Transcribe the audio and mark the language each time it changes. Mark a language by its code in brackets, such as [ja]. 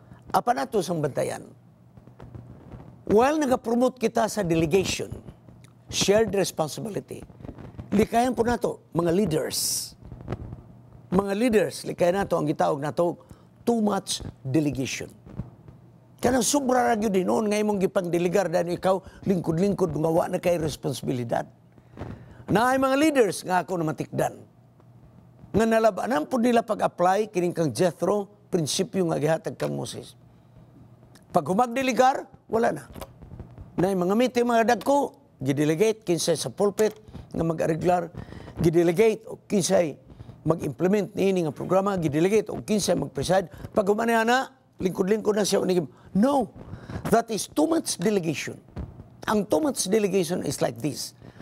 [ceb] Apan ato sang bantayan. While nagapromote kita sa delegation, [en] shared responsibility, [ceb] likayan po nato mga leaders. Mga leaders, likayan nato ang gitawag nato too much delegation. Kanang sobra ra gyud din noon nga imong gipang-delegar dahil ikaw lingkod-lingkod nga wa na kay responsibilidad. Naay mga leaders nga ako na matikdan. Nga nalabanan po nila pag-apply kining kang Jethro, prinsipyo nga gihatag kang Moses. Pag humagdelegar, wala na. Naay mga meeting mga dagko, gidelegate kinsay sa pulpit nga mag-arreglar, gidelegate o kinsay mag-implement niini nga programa, gidelegate o kinsay mag-preside. Pag humana na, lingkod-lingkod na siya. [en] No, that is too much delegation. Ang too much delegation is like this.